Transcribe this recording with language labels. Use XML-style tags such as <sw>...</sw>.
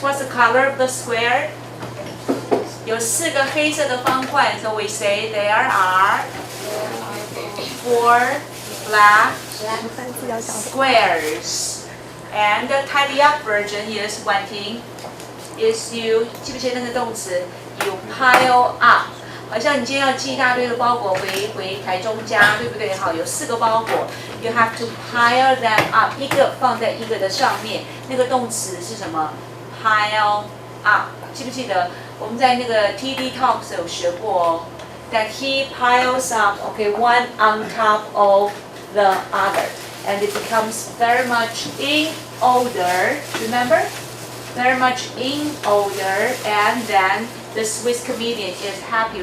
<en>What's the color of the square?</en> <zh>有4个黑色的方块</zh> <en>so we say there are 4 black squares. And the tidy up version is Wan Ting, is you,</en> <zh>记不记得那个动词</zh> <en>you pile up.</en> <zh>好像你今天要寄一大堆的包裹回台中家，对不对？好，有4个包裹</zh> <en>you have to pile them up.</en> <zh>一个放在一个的上面，那个动词是什么？</zh> <en>pile up.</en> <zh>记不记得？我们在那个</zh> <en>TD Talks</en> <zh>有学过哦</zh> <en>that he piles up, okay, one on top of the other, and it becomes very much in order. Remember? Very much in order, and then the Swiss comedian is happy.</en>